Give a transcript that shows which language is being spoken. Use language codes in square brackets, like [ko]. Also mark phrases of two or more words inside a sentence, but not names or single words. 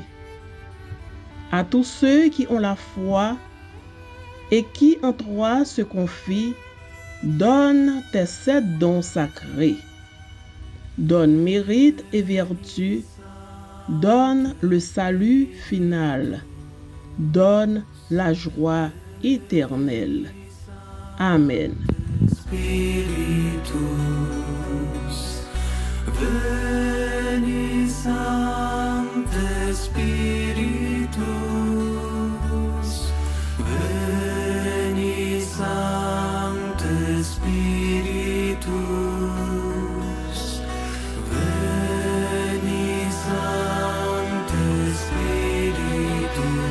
[fr] À tous ceux qui ont la foi et qui en toi se confient, donne tes 7 dons sacrés. Donne mérite et vertu, donne le salut final, donne la joie éternelle. Amen. [la] Spiritus, veni Sancte Spiritus, veni Sancte Spiritus, veni Sancte Spiritus,